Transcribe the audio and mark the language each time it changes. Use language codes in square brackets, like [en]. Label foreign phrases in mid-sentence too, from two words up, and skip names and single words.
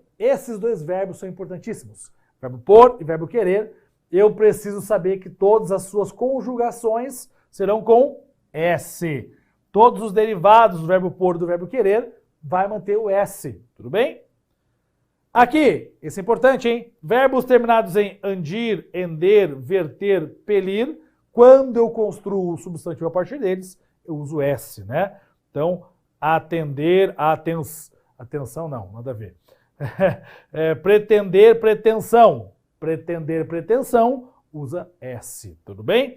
[pt] Esses dois verbos são importantíssimos. Verbo por e verbo querer. Eu preciso saber que todas as suas conjugações serão com S. Todos os derivados do verbo por e do verbo querer vai manter o S. Tudo bem? Aqui, esse é importante, hein? Verbos terminados em andir, ender, verter, pelir. Quando eu construo o substantivo a partir deles, eu uso S, né? Então, atender, atenção não, nada a ver. Pretender, pretensão. Pretender, pretensão, usa S, tudo bem?